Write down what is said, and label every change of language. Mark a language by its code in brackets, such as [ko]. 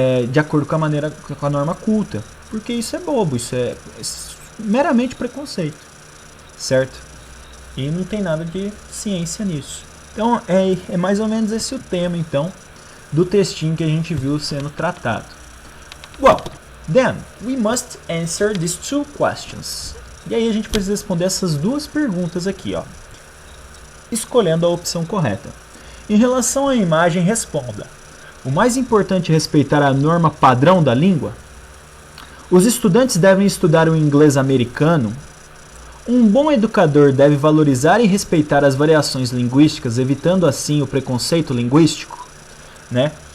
[pt] de acordo com a norma culta. Porque isso é bobo, isso é meramente preconceito, certo? E não tem nada de ciência nisso. Então é mais ou menos esse o tema então do textinho que a gente viu sendo tratado. [en] Well, then we must answer these two questions. [pt] E aí a gente precisa responder essas duas perguntas aqui, ó, escolhendo a opção correta. Em relação à imagem, responda: o mais importante é respeitar a norma padrão da língua? Os estudantes devem estudar o inglês americano? Um bom educador deve valorizar e respeitar as variações linguísticas, evitando assim o preconceito linguístico? Né?